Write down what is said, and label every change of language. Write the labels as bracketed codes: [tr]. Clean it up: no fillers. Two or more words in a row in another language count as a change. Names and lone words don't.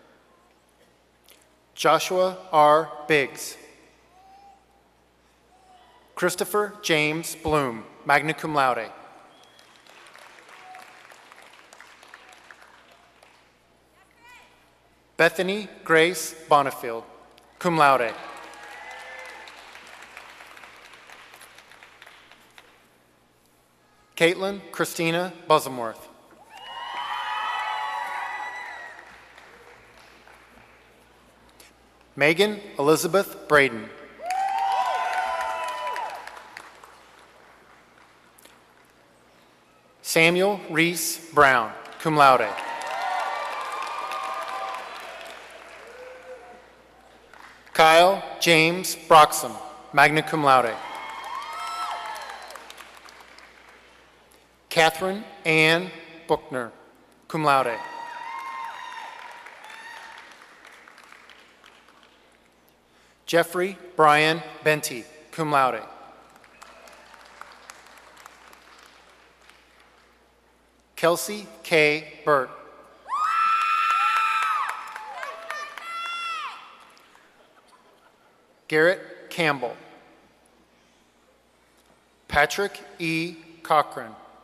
[en] Joshua R. Biggs. Christopher James Bloom, [la] magna cum laude. [en] Bethany Grace Bonifield, [la] cum laude. [en] Caitlin Christina Bosworth. Megan Elizabeth Braden. Samuel Reese Brown, [la] cum laude. [en] Kyle James Broxham, [la] magna cum laude. [en] Catherine Ann Buchner, [la] cum laude. [en] Jeffrey Brian Benty, [la] cum laude. [en] Kelsey K. Burt. Garrett Campbell. Patrick E. Cochran.